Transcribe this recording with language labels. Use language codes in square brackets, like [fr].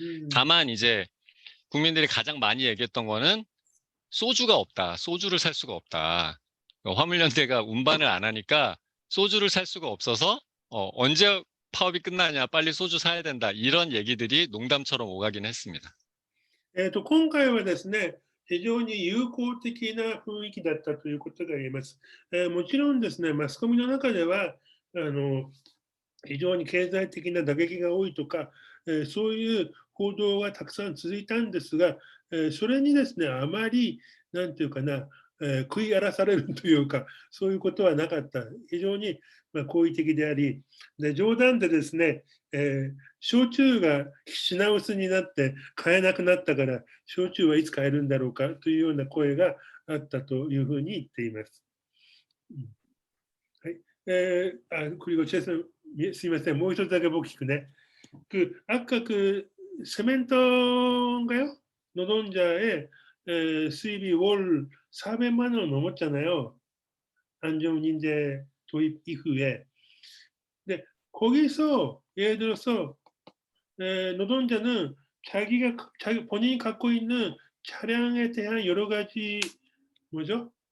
[ko] 다만 이제 국민들이 가장 많이 얘기했던 거는 소주가 없다. 소주를 살 수가 없다. 화물연대가 운반을 안 하니까 소주를 살 수가 없어서 언제 파업이 끝나냐, 빨리 소주 사야 된다. 이런 얘기들이 농담처럼 오가긴 했습니다. [ja] 今回はですね、非常に友好的な雰囲気だったということが言えます。もちろんですね、マスコミの中では、非常に経済的な打撃が多いとか、そういう報道がたくさん続いたんですが、それにですね、あまり、なんていうかな、食い荒らされるというか、そういうことはなかった。非常に好意的であり、で冗談でですね、焼酎が品薄になって買えなくなったから、焼酎はいつ買えるんだろうかというような声があったというふうに言っています。はい。 [ko] 그리고 [ja] すいません、もう一つだけ僕聞くね。 [ko] 아까 세멘토인가요? 노동자의 수입이 월 400만 원 넘었잖아요. 안전 인재 도입 이후에. 근데 거기서 예를 들어서 노동자는 자기 본인이 갖고 있는 차량에 대한 여러 가지 뭐죠?